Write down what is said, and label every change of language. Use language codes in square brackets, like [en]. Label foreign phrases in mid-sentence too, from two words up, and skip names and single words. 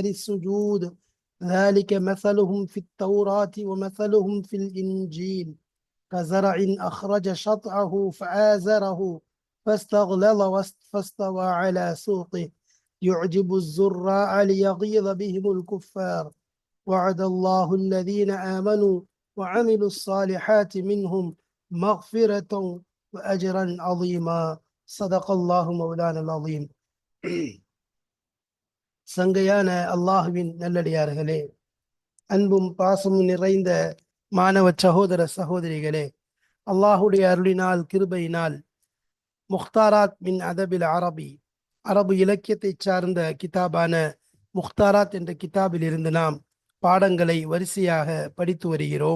[ar] السجود ذلك مثلهم في التوراة ومثلهم في الإنجيل كزرع أخرج شطعه فآزره فاستغلظ فاستوى على سوقه يعجب الزراع ليغيظ بهم الكفار وعد الله الذين آمنوا وعملوا الصالحات منهم مغفرة وأجرا عظيما. صدق الله مولانا العظيم. [ta] சங்கையான அல்லாஹுவின் நல்லடியார்களே, அன்பும் பாசமும் நிறைந்த மாணவ சகோதர சகோதரிகளே, அல்லாஹுடைய அருளினால் கிருபையினால் முக்தாராத் மின் அதபில் அரபு இலக்கியத்தை சார்ந்த கிதாபான முக்தாராத் என்ற கிதாபில் இருந்து நாம் பாடங்களை வரிசையாக படித்து வருகிறோம்.